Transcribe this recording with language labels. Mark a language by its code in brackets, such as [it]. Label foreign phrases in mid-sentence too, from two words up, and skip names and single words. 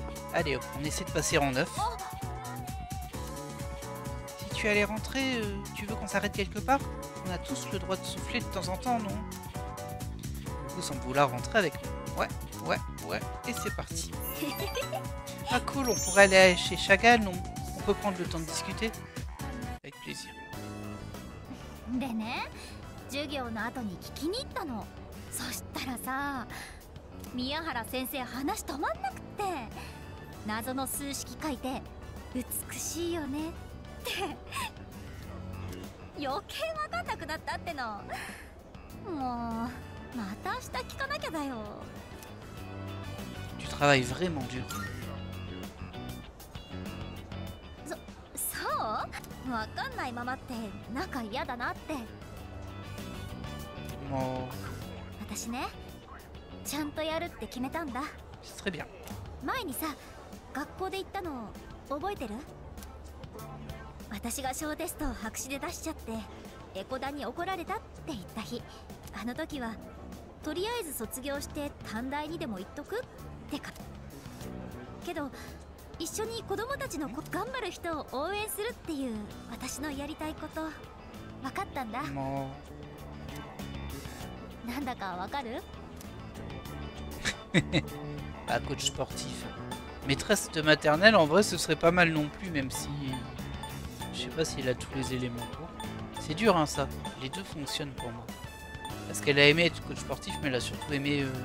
[fr] Allez hop, on essaie de passer rang 9. Si tu allais rentrer, tu veux qu'on s'arrête quelque part? On a tous le droit de souffler de temps en temps, non? Vous semblez vouloir rentrer avec nous. Ouais. Et c'est parti. Ah cool, on pourrait aller chez Chagall, non? On peut prendre le temps de discuter? Avec plaisir. [ja] でね、授業の後に聞きに行ったの。そしたらさ、宮原先生話止まんなくって、謎の数式書いて美しいよねって余計わかんなくなったっての。もうまた明日聞かなきゃだよ。 [fr] Tu travailles vraiment dur. [ja] そうわかんないままって仲嫌だなって。もう私ね、ちゃんとやるって決めたんだ。 [fr] C'est très bien. [ja] 前にさ、学校で言ったの覚えてる？私が小テストを白紙で出しちゃってエコダに怒られたって言った日、あの時はとりあえず卒業して短大にでも行っとくってか。けど一緒に子供たちの頑張る人を応援するっていう私のやりたいこと分かったんだ。もなんだかわかる？ [fr] Ah, coach sportif. Maîtresse de maternelle, en vrai, ce serait pas mal non plus, même si... Je sais pas s'il a tous les éléments pour. C'est dur, hein, ça. Les deux fonctionnent pour moi. Parce qu'elle a aimé être coach sportif, mais elle a surtout aimé...